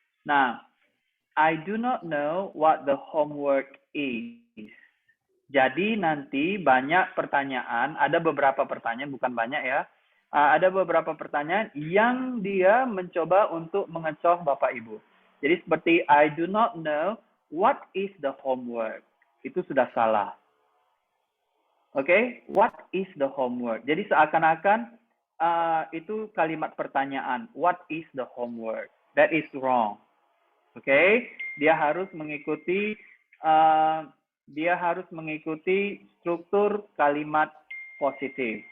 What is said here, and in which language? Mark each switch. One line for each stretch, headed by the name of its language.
English: Nah, I do not know what the homework is.
Indonesian: Jadi nanti banyak pertanyaan, ada beberapa pertanyaan, bukan banyak ya, ada beberapa pertanyaan yang dia mencoba untuk mengecoh Bapak Ibu. Jadi seperti
English: I do not know what is the homework.
Indonesian: Itu sudah salah.
English: Oke, what is the homework?
Indonesian: Jadi seakan-akan itu kalimat pertanyaan.
English: What is the homework? That is wrong.
Indonesian: Oke, dia harus mengikuti struktur kalimat positif.